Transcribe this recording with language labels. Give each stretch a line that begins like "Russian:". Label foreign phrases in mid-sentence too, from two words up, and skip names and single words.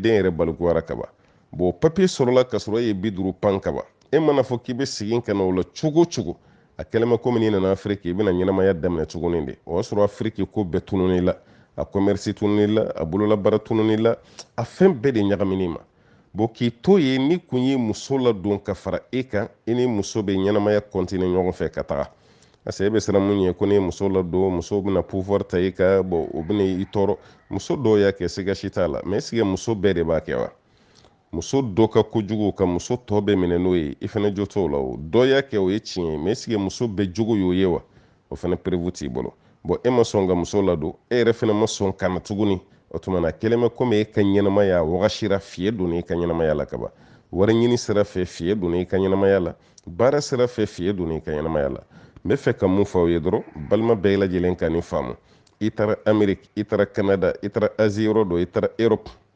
Bambara: den yɛrɛ balikuyara kaban bon papiye sɔrɔla ka sɔrɔ e ye 50 pan kaban e mana fɔ k'i bɛ segin ka na o la cogo o cogo a kɛlɛma komi n'i nana Afiriki i bɛna ɲɛnamaya daminɛ tuguni de o y'a sɔrɔ Afiriki ko bɛɛ tunun'i la a commerce tunun'i la a bololabaara tunun'i la a fɛn bɛɛ de ɲagamini ma bon k'i to ye ni kun ye muso ladon ka fara e kan i ni muso bɛ ɲɛnamaya continuer ɲɔgɔn fɛ ka taga parce que e bɛ siran mun ye ko ni muso ladon muso bɛna pouvoir ta i kan bon o bɛna i tɔɔrɔ muso dɔw y'a kɛ siga si t'a la
French: mais est-ce que
Bambara: muso bɛɛ de b'a kɛ wa muso dɔ ka kojugu ka muso tɔ bɛɛ minɛ n'o ye i fana jo t'o la o dɔ y'a kɛ o ye tiɲɛ ye
French: mais est-ce que
Bambara: muso bɛɛ jogo y'o ye wa o fana prévu t'i bolo bon e ma sɔn ka muso ladon e yɛrɛ fana ma sɔn ka na tuguni o tuma na kɛlen bɛ komi e ka ɲɛnamaya wagasira fiye donna i ka ɲɛnamaya la kaban wari ɲini sira fɛ fiye donna i ka ɲɛnamaya la baara sira fɛ fiye donna i ka ɲɛnamaya la n bɛ fɛ ka mun fɔ aw ye dɔrɔn balima bɛɛ lajɛlen ka nin faamu i taara Amérique i taara Canada i taara Asie yɔrɔ dɔ i taara Europe